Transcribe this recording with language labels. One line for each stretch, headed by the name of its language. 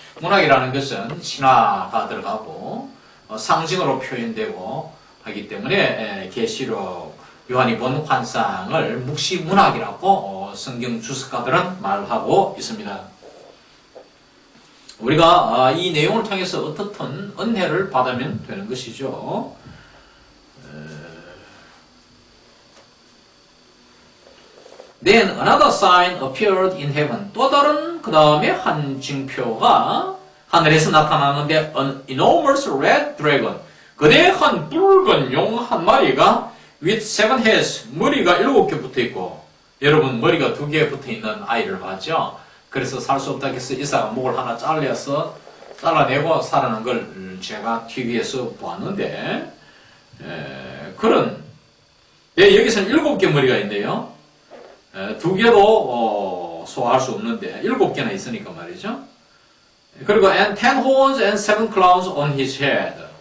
Korean: 문학이라는 것은 신화가 들어가고 상징으로 표현되고 하기 때문에 계시록 요한이 본 환상을 묵시문학이라고 성경 주석가들은 말하고 있습니다. 우리가 이 내용을 통해서 어떻든 은혜를 받으면 되는 것이죠.
English: Then another sign appeared in heaven.
Korean: 또 다른 그 다음에 한 징표가 하늘에서 나타나는데
English: an enormous red dragon.
Korean: 거대한 붉은 용 한 마리가
English: with 7 heads.
Korean: 머리가 7개 붙어 있고 여러분 머리가 2개 붙어 있는 아이를 봤죠? 그래서 살 수 없다 해서 이사가 목을 하나 잘라내고 살아난 걸 제가 TV에서 보았는데 그런 여기서는 7개 머리가 있는데요. 2개도 소화할 수 없는데 7개나 있으니까 말이죠. 그리고
English: and 10 horns and 7 crowns on his head.